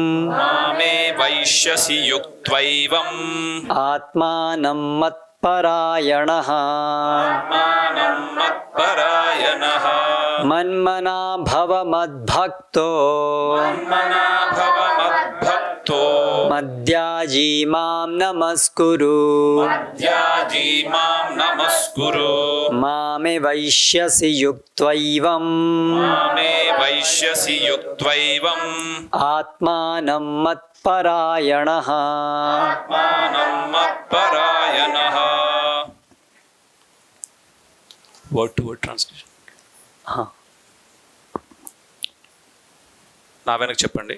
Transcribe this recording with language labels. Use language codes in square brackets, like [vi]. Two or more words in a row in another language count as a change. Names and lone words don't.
[sa] आत्मानं मत्परायणः मन्मना भव मद्भक्तो मद्याजी मां नमस्कुरु मामे वैश्यसि युक्त्वैवम् वैश्यसि युक्त्वैवम् आत्मानं मत्परायणः. आत्मानं मत्परायणः. [en] word to word translation. [te] నా వెనక చెప్పండి.